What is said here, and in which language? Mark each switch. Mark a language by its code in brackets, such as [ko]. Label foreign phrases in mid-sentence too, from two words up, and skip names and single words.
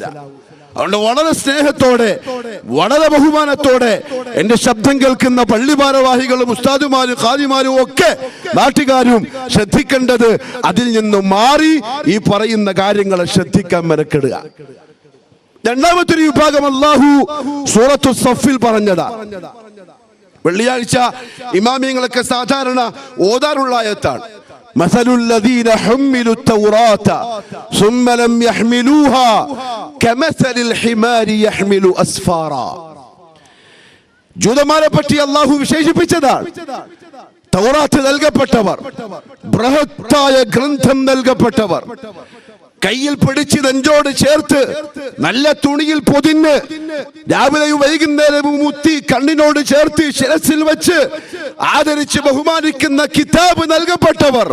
[ml] അതുകൊണ്ട് വളരെ സ്നേഹത്തോടെ, വളരെ ബഹുമാനത്തോടെ എന്റെ ശബ്ദം കേൾക്കുന്ന പള്ളി ഭാരവാഹികളും ഉസ്താദുമാരും ഖാദിമാരും ഒക്കെ നാട്ടുകാരും ശ്രദ്ധിക്കേണ്ടത് അതിൽ നിന്ന് മാറി ഈ പറയുന്ന കാര്യങ്ങളെ ശ്രദ്ധിക്കാൻ മെനക്കെടുക. രണ്ടാമത്തെ ഒരു വിഭാഗം അല്ലാഹു സൂറത്തു സഫിൽ പറഞ്ഞതാ. വെള്ളിയാഴ്ച ഇമാമിയങ്ങളൊക്കെ സാധാരണ ഓതാറുള്ള ആയത്താണ്. [ar] مثل الذين حملوا التوراة ثم لم يحملوها كمثل الحمار يحمل أسفارا. [ml] ജൂതന്മാരെ പറ്റി അല്ലാഹു വിശേഷിപ്പിച്ചതാണ്. തൗറാത്ത് നൽകപ്പെട്ടവർ, ബൃഹത്തായ ഗ്രന്ഥം നൽകപ്പെട്ടവർ, കയ്യിൽ പിടിച്ച് നെഞ്ചോട് ചേർത്ത് നല്ല തുണിയിൽ പൊതിഞ്ഞ് രാവിലെയും വൈകുന്നേരവും മുത്തി കണ്ണിനോട് ചേർത്ത് ശിരസിൽ വെച്ച് ആദരിച്ച് ബഹുമാനിക്കുന്ന കിതാബ് നൽകപ്പെട്ടവർ.